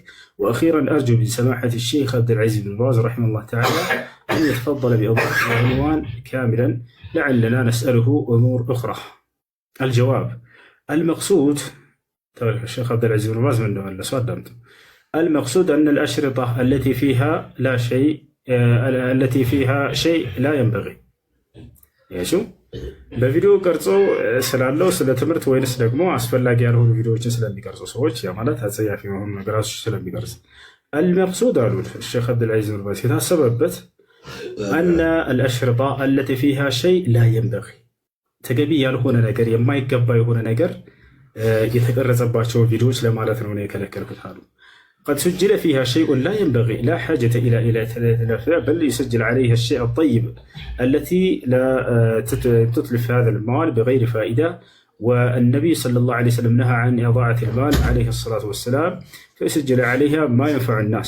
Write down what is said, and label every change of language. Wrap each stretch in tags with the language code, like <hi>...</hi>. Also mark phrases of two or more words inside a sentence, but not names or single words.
<ar>وأخيرا أرجو من سماحة الشيخ عبد العزيز بن باز رحمه الله تعالى أن يتفضل بإضافة العنوان كاملا لعلنا نسأله أمور أخرى. الجواب: المقصود، الشيخ عبد العزيز بن باز من السؤال، المقصود أن الأشرطة التي فيها شيء لا ينبغي يشو</ar> <am>በቪዲዮ ቀርጾ ስላለው ስለ ትምህርት ወይንስ ደግሞ አስፈላጊ ያልሆኑ ቪዲዮዎችን ስለሚቀርጹ ሰዎች ያ ማለት አጸያፊ የሆኑ ነገሮች ስለሚቀርጽ المقصود</am> <ar>አሉ الشيخ عبد العزيز بن باز የታሰበበት أن الأشرطة التي فيها شيء لا ينبغي</ar> <am>ተገቢ ያልሆነ ነገር የማይገባ የሆነ ነገር የተቀረጸባቸው ቪዲዮዎች ለማለት ነው የከለከልኩት አሉ።</am> <ar>قد سجل فيها شيء لا ينبغي لا حاجة إلى تلفها، بل يسجل عليها الشيء الطيب التي لا تتلف هذا المال بغير فائدة. والنبي صلى الله عليه وسلم نهى عن إضاعة المال عليه الصلاة والسلام، فيسجل عليها ما ينفع الناس.</ar>